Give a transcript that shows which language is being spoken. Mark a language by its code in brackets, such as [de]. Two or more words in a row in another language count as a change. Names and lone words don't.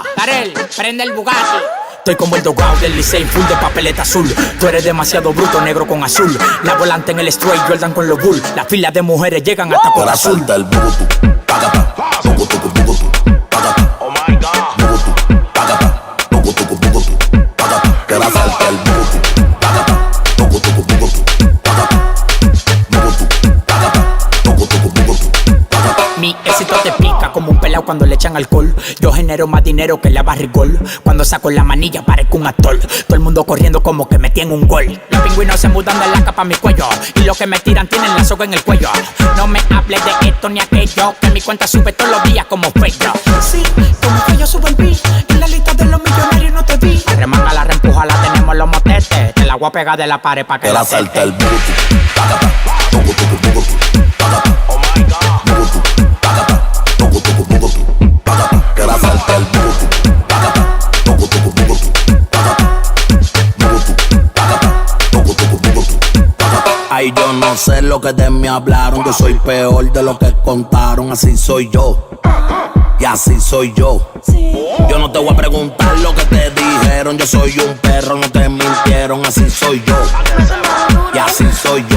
[es] Darel, prende el Bugatti. Estoy como el dogao del Licey, full de papeleta azul. Tú eres demasiado bruto, negro con azul. La volante en el straight, Jordan con los bull. La fila de mujeres llegan hasta por azul. El bugutu, pagata, bugutu, pagata. [en] Oh my God. [es] Bugutu, pagata, bugutu, pagata. Que la salta el bugutu, pagata, bugutu, pagata. Mi éxito te pica como un pelao cuando le echan alcohol. Yo genero más dinero que la barrigol. Cuando saco la manilla parezco un actor. Todo el mundo corriendo como que me tienen un gol. Los pingüinos se mudan de la capa a mi cuello. Y los que me tiran tienen la soga en el cuello. No me hables de esto ni aquello, que mi cuenta sube todos los días como fello. Sí, como que yo subo el beat. En la lista de los millonarios no te vi. La remanga, la reempuja, la tenemos los motetes. Te la voy a pegar de la pared pa' que la salta el bugutu, pagata, bugutu, pagata. [en] Oh my God. [es] Bugutu, pagata, bugutu, pagata. Que la salta el bugutu, pagata, bugutu, pagata. Bugutu, pagata, bugutu, pagata. Ay, yo no sé lo que de mí hablaron. Yo soy peor de lo que contaron. Así soy yo, y así soy yo. Yo no te voy a preguntar lo que te dijeron. Yo soy un perro, no te mintieron. Así soy yo, y así soy yo.